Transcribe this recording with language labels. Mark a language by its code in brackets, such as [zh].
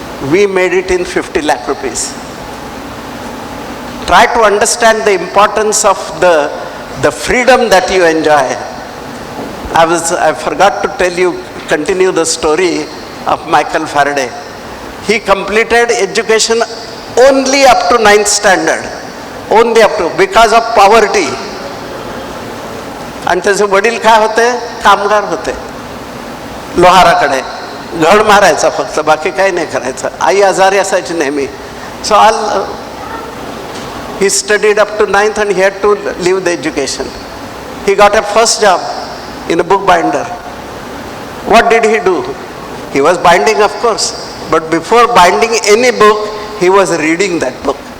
[en] We made it in 50 lakh rupees. Try to understand the importance of the freedom that you enjoy. I forgot to tell you, continue the story of Michael Faraday. He completed education only up to 9th standard. Only up to, because of poverty. [mr] आणि त्याचे वडील काय होते? कामगार होते. लोहाराकडे घड मारायचा फक्त, बाकी काही नाही करायचं. आई आजारी असायची नेहमी. [en] So he studied up to 9th and he had to leave the education. He got a first job in a book binder. What did he do? He was binding, of course, but before binding any book, he was reading that book.